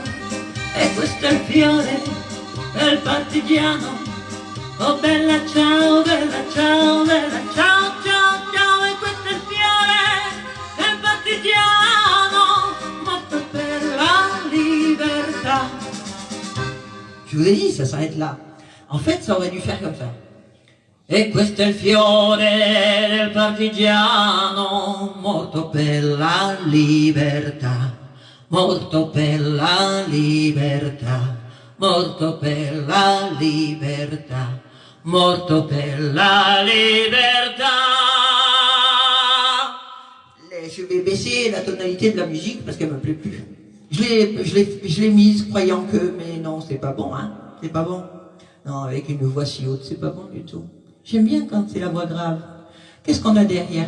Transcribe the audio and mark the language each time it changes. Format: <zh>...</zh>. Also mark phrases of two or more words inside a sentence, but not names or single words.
<it>E questo è il fiore del partigiano. Oh bella ciao, bella ciao, bella ciao, ciao, ciao. E questo è il fiore del partigiano, morto per la libertà.</it> <fr>Je vous ai dit, ça s'arrête là. En fait, ça aurait dû faire comme ça.</fr> <it>E questo è il fiore del partigiano, morto per la libertà, morto per la libertà, morto per la libertà, morto per la libertà.</it> <fr>Je vais baisser la tonalité de la musique parce qu'elle me plaît plus. Je l'ai mise croyant que, mais non, c'est pas bon, hein. C'est pas bon. Non, avec une voix si haute, c'est pas bon du tout. J'aime bien quand c'est la voix grave. Qu'est-ce qu'on a derrière?</fr>